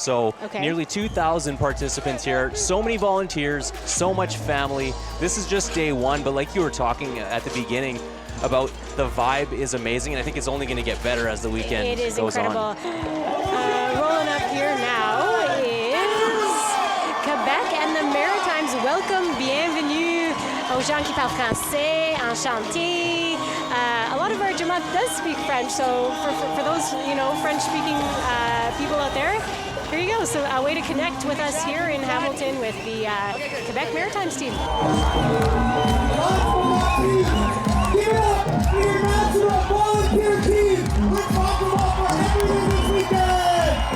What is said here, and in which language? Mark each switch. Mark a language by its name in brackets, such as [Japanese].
[English] So nearly 2,000 participants here. So many volunteers, so much family. This is just day one, but like you were talking at the beginning about, the vibe is amazing, and I think it's only going to get better as the weekend It is goes incredible. on. Rolling up here now is Quebec and the Maritimes. Welcome, [French] bienvenue aux gens qui parlent français, enchanté. [English] A lot of our Jamaat does speak French, so for those French-speaking people out there, here you go. So a way to connect with us here in Hamilton with the Quebec Maritimes team. Give it up for your national volunteer team. We're talking about for everything this weekend.